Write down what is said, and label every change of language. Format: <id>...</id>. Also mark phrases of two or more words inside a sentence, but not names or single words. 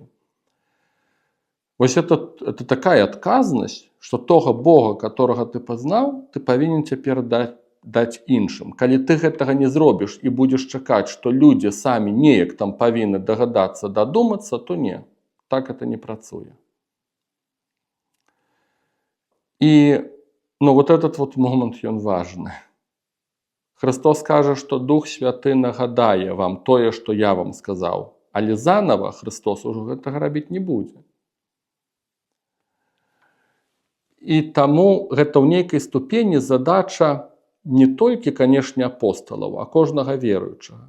<be>Вось это такая адказнасць, што тога Бога, которага ты пазнаў, ты павінен цяпер даць іншым. Калі ты гэтага не зробіш і будзеш чакаць, што людзі самі неяк там павінны дагадацца, дадумацца, то не, так это не працуе.</be> <ru>І вот этот вот момент,</ru> <be>ён важны. Христос кажа, што Дух Святы нагадае вам тое, што я вам сказаў, але занава Христос ужо гэтага рабіць не будзе. І таму гэта ў нейкай ступені задача не толькі, канешне, апосталаў, а кожнага веруючага.</be>